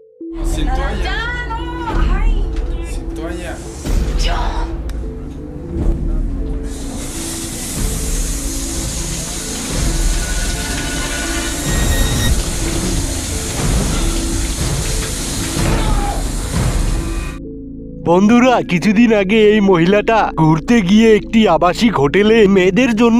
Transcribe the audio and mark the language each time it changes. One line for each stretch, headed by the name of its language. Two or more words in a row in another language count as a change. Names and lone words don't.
Spanish: Sin toalla. Ya, no. Ay. Sin toalla. Ya.
Bangla: বন্ধুরা, কিছুদিন আগে এই মহিলাটা ঘুরতে গিয়ে একটি আবাসিক হোটেলে মেয়েদের জন্য